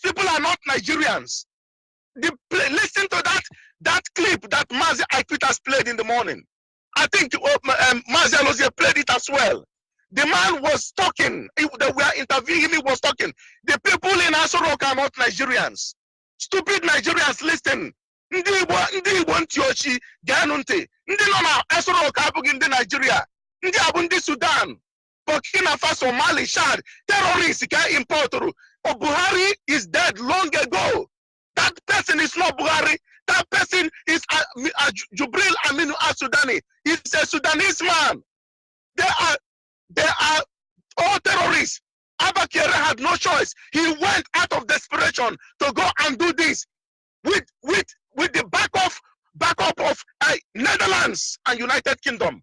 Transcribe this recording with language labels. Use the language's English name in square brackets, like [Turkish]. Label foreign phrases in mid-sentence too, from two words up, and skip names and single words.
[English] Those people are not Nigerians. listen to that clip that Mazi Aiquitas played in the morning. I think Mazi Alozie played it as well. The man was talking. They were interviewing him. He was talking. The people in Asorok are not Nigerians. Stupid Nigerians, listen. [Igbo] Ndị Igbo ntị ochi ga-anụ ntị. Ndị nọ na Asorok abụghị ndị Nigeria. Ndị abụ ndị Sudan, Burkina Faso, Mali, Chad, terrorists ka importuru. [English] Buhari is dead long ago. That person is not Buhari. That person is Jubril Aminu al-Sudani. He's a Sudanese man. They are all terrorists. Abba Kere had no choice. He went out of desperation to go and do this with the backup of Netherlands and United Kingdom.